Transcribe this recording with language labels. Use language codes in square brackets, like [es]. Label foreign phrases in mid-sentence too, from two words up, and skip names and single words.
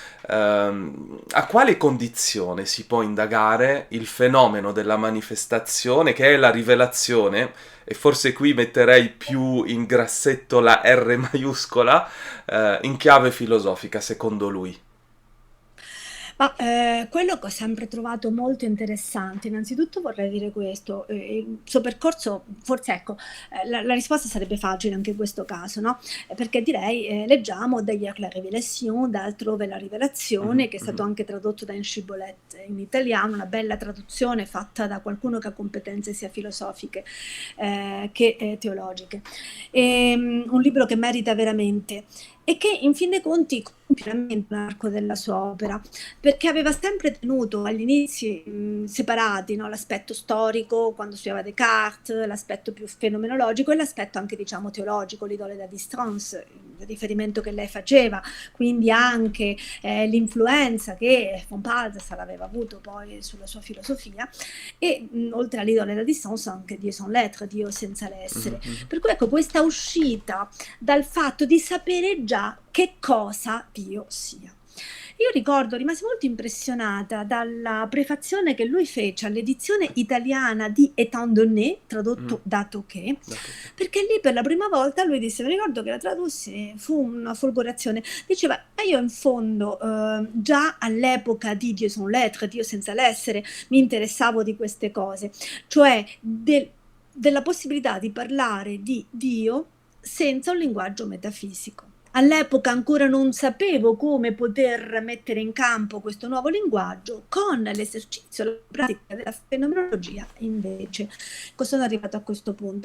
[it] A quale condizione si può indagare il fenomeno della manifestazione, che è la rivelazione, e forse qui metterei più in grassetto la R maiuscola, in chiave filosofica, secondo lui? Ma, quello che ho sempre trovato molto interessante, innanzitutto vorrei dire questo, il suo percorso forse ecco, la risposta sarebbe facile anche in questo caso, no, perché direi, leggiamo Derrière la révélation, da Altrove la rivelazione, Mhm, che è stato mhm, anche tradotto da Scibolette in italiano, una bella traduzione fatta da qualcuno che ha competenze sia filosofiche, che, teologiche. Un libro che merita veramente e che in fin dei conti compie veramente l'arco della sua opera, perché aveva sempre tenuto agli inizi separati, no? L'aspetto storico quando studiava Descartes, l'aspetto più fenomenologico e l'aspetto anche diciamo teologico, l'idole da distance, il riferimento che lei faceva, quindi anche l'influenza che von Balthasar aveva avuto poi sulla sua filosofia e oltre all'idole da distance anche Dio sans lettre, Dio senza mhm, l'essere. mhm. Per cui ecco questa uscita dal fatto di sapere già che cosa Dio sia. Io ricordo, rimasi molto impressionata dalla prefazione che lui fece all'edizione italiana di Étant donné, Mhm. tradotto dato che, Dato che. perché lì per la prima volta lui disse, mi ricordo che la tradussi, fu una folgorazione, diceva, io in fondo già all'epoca di Dio sans l'être, Dio senza l'essere, mi interessavo di queste cose, cioè della possibilità di parlare di Dio senza un linguaggio metafisico. All'epoca ancora non sapevo come poter mettere in campo questo nuovo linguaggio, con l'esercizio, la pratica della fenomenologia invece sono arrivato a questo punto.